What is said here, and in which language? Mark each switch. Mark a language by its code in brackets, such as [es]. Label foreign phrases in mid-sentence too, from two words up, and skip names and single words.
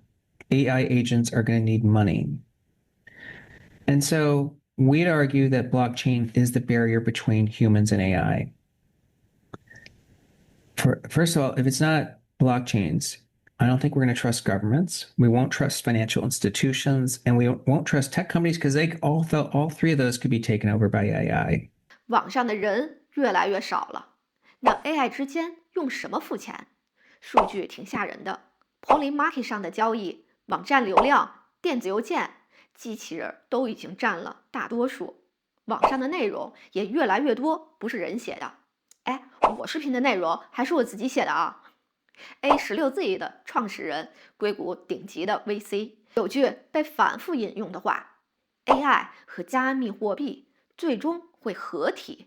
[en] AI agents are going to need money. And so we'd argue that blockchain is the barrier between humans and AI. First of all, if it's not blockchains, I don't think we're going to trust governments. We won't trust financial institutions, and we won't trust tech companies because all 3 of those could be taken over by AI. [zh] 网上的人越來越少了，那 AI 之間用什麼付錢？數據挺嚇人的。Polymarket 上的交易、網站流量、電子郵件，機器人都已經佔了大多數。網上的內容也越來越多不是人寫的。我視頻的內容還是我自己寫的啊。A16Z 的創始人，硅谷頂級的 VC， 有句被反覆引用的話 ：AI 和加密貨幣最終會合體。